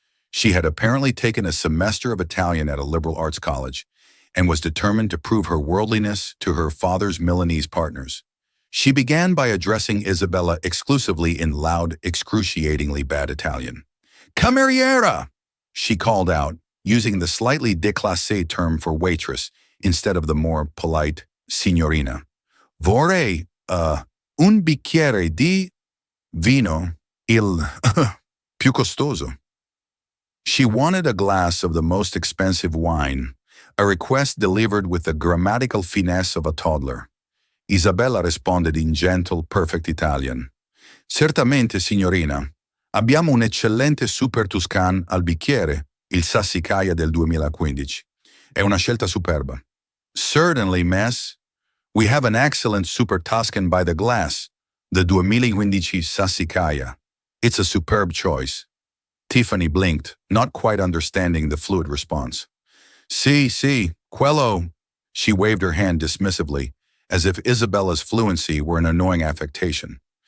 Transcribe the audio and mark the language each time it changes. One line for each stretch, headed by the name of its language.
English: She had apparently taken a semester of Italian at a liberal arts college and was determined to prove her worldliness to her father's Milanese partners. She began by addressing Isabella exclusively in loud, excruciatingly bad Italian. "Cameriera!" she called out, using the slightly déclassé term for waitress instead of the more polite signorina.
Italian: "Vorrei, un bicchiere di vino, il più costoso."
English: She wanted a glass of the most expensive wine, a request delivered with the grammatical finesse of a toddler. Isabella responded in gentle, perfect Italian.
Italian: "Certamente, signorina. Abbiamo un eccellente Super Tuscan al bicchiere, il sassy del 2015. È una scelta superba."
English: "Certainly, miss. We have an excellent Super Tuscan by the glass, the 2015 Sassicaia. It's a superb choice." Tiffany blinked, not quite understanding the fluid response.
Italian: Si, quello."
English: She waved her hand dismissively, as if Isabella's fluency were an annoying affectation.